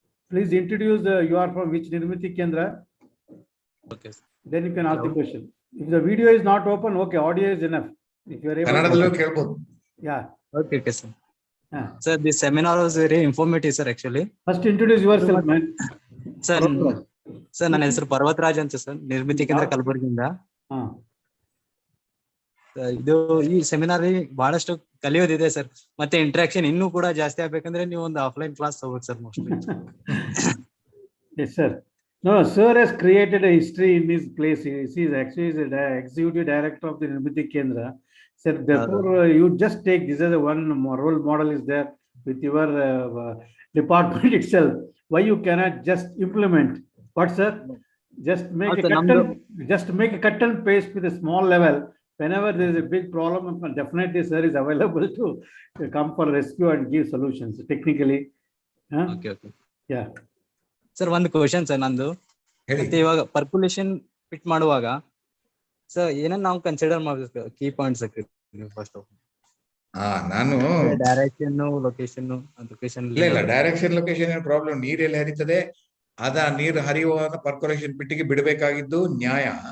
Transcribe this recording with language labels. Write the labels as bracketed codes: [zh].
[en] Please introduce you are from which Nirmithi Kendra. Okay. Then you can ask the question. If the video is not open, okay, audio is enough. If you are able to. Yeah. Okay, sir. Sir, this seminar was very informative, sir, actually. First introduce yourself, man. [kn] Sir, ನನ್ನ ಹೆಸರು ಪರ್ವತರಾಜ್ ಅಂತ sir, ನಿರ್ಮಿತಿ ಕೇಂದ್ರ ಕಲಬುರಗಿಯಿಂದ. ಇದು ಈ seminar ಬಹಳಷ್ಟು ಕಲಿಯೋದಿದೆ sir, ಮತ್ತೆ interaction ಇನ್ನೂ ಕೂಡ ಜಾಸ್ತಿ ಆಗ್ಬೇಕಂದ್ರೆ ನೀವು ಒಂದು ಆಫ್ಲೈನ್ ಕ್ಲಾಸ್ ತಗೋಬೇಕು sir mostly. [en] Yes, sir. No, sir has created a history in his place. He is actually the executive director of the Nirmithi Kendra. Sir, therefore, you just take this as a one role model is there with your department itself. Why you cannot just implement? What, sir? Just make a cut and paste with a small level. Whenever there is a big problem, definitely sir is available to come for rescue and give solutions technically. Okay. Yeah. Sir, one question sir [kn] ನಂದು. ಮತ್ತೆ ಇವಾಗ percolation fit ಮಾಡುವಾಗ sir ಏನನ್ನ ನಾವು consider ಮಾಡಬೇಕು, key points first of ನಾನು direction location ಇಲ್ಲ direction location problem. ನೀರೆಲ್ಲಿ ಹರಿತದೆ ಅದ ನೀರು ಹರಿಯುವಾಗ ಪರ್ಕೊಲೇಷನ್ ಪಿಟ್ಟಿಗೆ ಬಿಡಬೇಕಾಗಿದ್ದು ನ್ಯಾಯ.